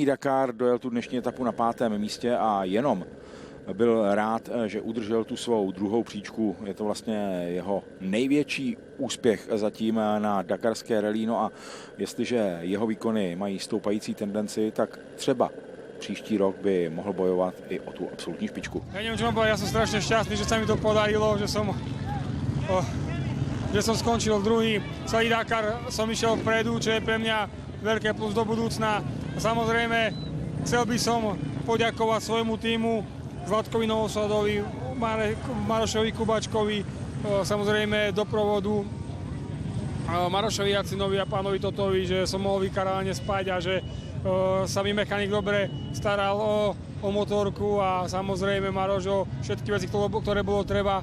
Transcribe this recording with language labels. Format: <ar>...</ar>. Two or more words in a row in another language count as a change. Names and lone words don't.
<cs>Dakar, dojel tu dnešní etapu na 5. místě a jenom byl rád, že udržel tu svou druhou příčku. Je to vlastně jeho největší úspěch zatím na dakarské rally. No a jestliže jeho výkony mají stoupající tendenci, tak třeba příští rok by mohl bojovat i o tu absolutní špičku.</cs> <sk>Ja neviem, čo mám povedať, ja som strašne šťastný, že sa mi to podarilo, že som skončil druhý. Celý Dakar som išiel vpredu, čo je pre mňa veľké plus do budúcna. A samozrejme, chcel by som poďakovať svojmu týmu, Zlatkovi Novosadovi, Marošovi Kubačkovi, samozrejme doprovodu Marošovi Jacinovi a pánovi Totovi, že som mohol vykarálne spať a že sa mi mechanik dobre staral o motorku a samozrejme Marošo všetky veci, ktoré bolo treba.</sk>